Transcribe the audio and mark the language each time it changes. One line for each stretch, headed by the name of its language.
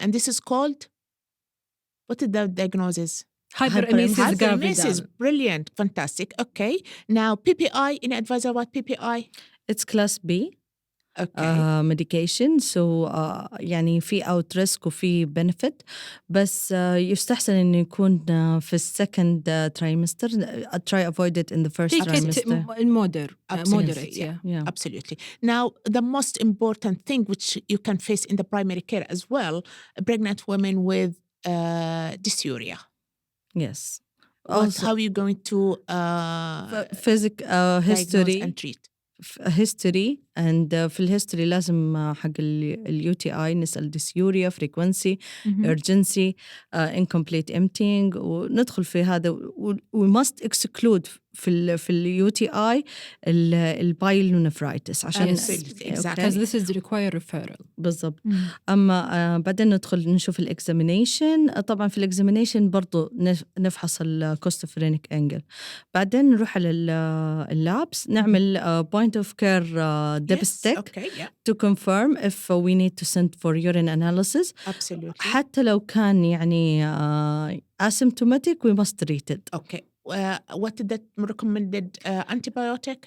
English: And this is called, what is the diagnosis? Hyperemesis gravidarum. Brilliant. Fantastic. Okay. Now, PPI, any advice about PPI? It's class B. Okay.
Arabic: medication, so يعني في
English: out risk
Arabic: وفي benefit، بس يستحسن إنه يكون في
English: second trimester. Try avoid it in the first trimester. Moderate. Yeah. Absolutely. Now, the most important thing which you can face in the primary care as well, pregnant women with dysuria. Yes. Also, how are you going to history and treat? history and
Arabic: في
English: الهيستوري
Arabic: لازم حق
English: الUTI
Arabic: نسأل
English: dysuria, frequency, urgency, incomplete emptying،
Arabic: وندخل في هذا.
English: we must exclude
Arabic: في
English: الUTI البايلونيفرايتس
Arabic: عشان
English: because this is require referral.
Arabic: بالضبط. أما بعدين ندخل نشوف الإكزامينيشن. طبعا في الإكزامينيشن برضو نفحص الكوستوفرينيك أنجل. بعدين نروح على
English: اللابس
Arabic: نعمل
English: point of care dipstick to confirm if we need to send for urine analysis. Absolutely.
Arabic: حتى لو كان يعني
English: asymptomatic we must treat it. Okay. What is the recommended antibiotic?